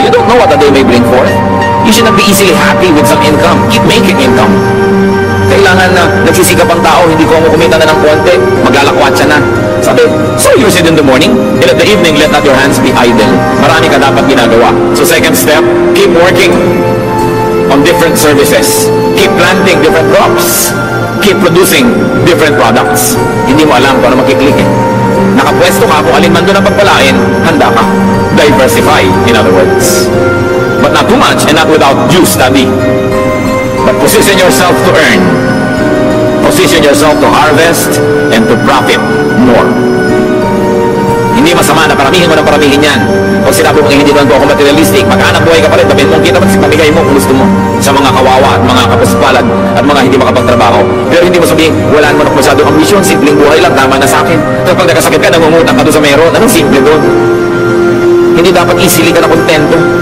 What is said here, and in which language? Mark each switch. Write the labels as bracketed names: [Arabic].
[English] You don't know what the day may bring forth. You should not be easily happy with some income. Keep making income. [Filipino] Kailangan na nagsisikap ang tao, hindi ko mo kumita na ng konti, maglalakwat siya na. Sabi, [English] sow your seed in the morning, and at the evening, let not your hands be idle. [Filipino] Marami ka dapat ginagawa. [English] So second step, keep working on different services. Keep planting different crops. Keep producing different products. [Filipino] Hindi mo alam kung ano makiklik eh. Nakapwesto ka, kung alin man doon ang pagpalain, handa ka. [English] Diversify, in other words. But not too much and not without due study. But position yourself to earn. Position yourself to harvest and to profit more. [Filipino] Hindi masama na paramihin mo ng paramihin yan. Pag sinabi mong hindi naman ako materialistic, maghanap buhay ka pa rin, tabi mong kita mo, pamigay mo kung gusto mo sa mga kawawa at mga kapuspalad at mga hindi makapagtrabaho. Pero hindi mo sabihin, wala naman ako masyadong ambisyon, simpleng buhay lang, tama na sa akin. Kapag nagkasakit ka, nangungutang ka doon sa meron, anong simple doon? Hindi dapat [English] easily [Filipino] ka na kontento.